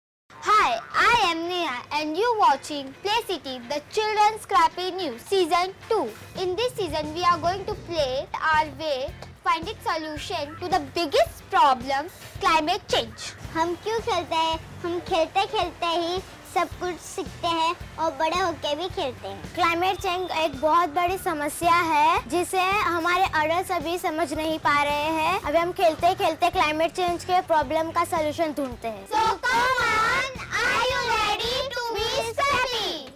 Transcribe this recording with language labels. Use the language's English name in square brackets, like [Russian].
[English] Hi, I am Neha and you watching Play City, the Children's Scrappy News Season 2. In this season, we are going to play our way finding solution to the biggest problem, climate change. [Hindi] हम क्यों खेलते हैं? हम खेलते खेलते ही सब कुछ सीखते हैं और बड़े होके भी खेलते हैं। क्लाइमेट चेंज एक बहुत बड़ी समस्या है जिसे हमारे अडल्ट अभी समझ नहीं पा रहे हैं। अभी हम खेलते खेलते क्लाइमेट चेंज के प्रॉब्लम का सलूशन ढूंढते हैं। [English] So come on, are you ready to be scrappy?